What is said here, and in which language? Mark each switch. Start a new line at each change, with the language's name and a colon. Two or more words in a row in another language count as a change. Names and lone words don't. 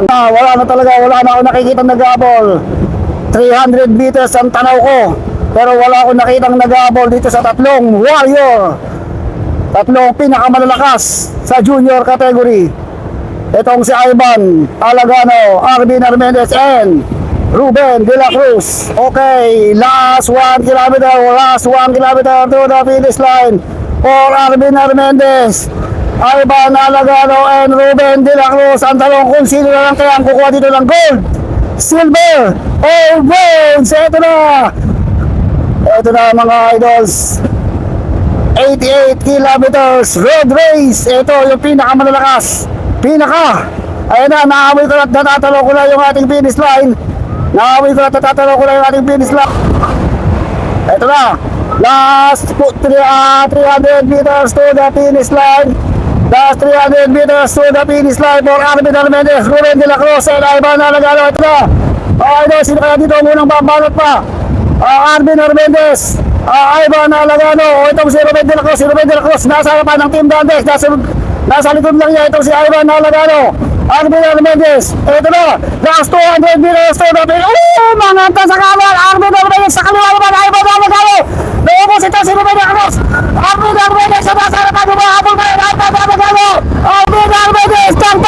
Filipino: Wala na talaga, wala na ako nakikita nag-aabol. 300 meters ang tanaw ko, pero wala akong nakitang nag-aabol dito sa tatlong warrior, tatlong pinakamalalakas sa
English: junior category.
Filipino: Itong si Ivan Alagano, Arvin Armendez, and Ruben de la Cruz.
English: Okay, last 1 kilometer to the finish line for Arvin Armendez, Ivan Alagano, and Ruben de la Cruz.
Filipino: Ang talong kung sino na lang kaya ang kukuha dito ng gold, silver, o bronze. Ito na mga idols. 88
English: kilometers road race.
Filipino: Ito yung pinakamalalakas. Ayun na, naamoy ko na, natatalo ko na yung ating
English: finish line.
Filipino: Ito na,
English: last 300 meters to the finish line. Last 300 meters to the finish line for Arvin Armendez, Ruben de la Cruz, and Ivan Alagano.
Filipino: Ito na. Okay, sino kaya dito munang babalot pa? Arvin Armendez, Ivan Alagano, o itong si Ruben de la Cruz. Si Ruben de la Cruz nasa harapan ng Team Dantes. Nasa likod lang niya itong si Ivan Alagano. Arvin Armendez, ito na.
English: Last 200 meters to the finish. Manganta sa kamar.
Filipino: Arvin Armendez sa kaliwa naman. Ivan Alagano. Naubos ito si Ruben de la Cruz. Arvin Armendez sa nasa harapan. Humahabol kayo. Ivan Alagano. Arvin Armendez.